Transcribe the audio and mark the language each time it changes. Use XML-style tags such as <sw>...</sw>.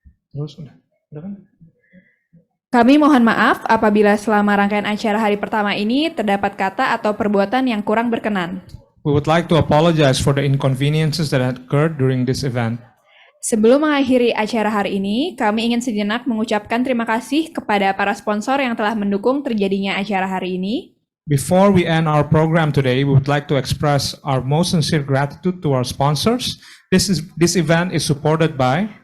<id>Terus udah kan? Kami mohon maaf apabila selama rangkaian acara hari pertama ini terdapat kata atau perbuatan yang kurang berkenan.</id> <en>We would like to apologize for the inconveniences that occurred during this event.</en> <id>Sebelum mengakhiri acara hari ini, kami ingin sejenak mengucapkan terima kasih kepada para sponsor yang telah mendukung terjadinya acara hari ini.</id> <en>Before we end our program today, we would like to express our most sincere gratitude to our sponsors. This event is supported by</en>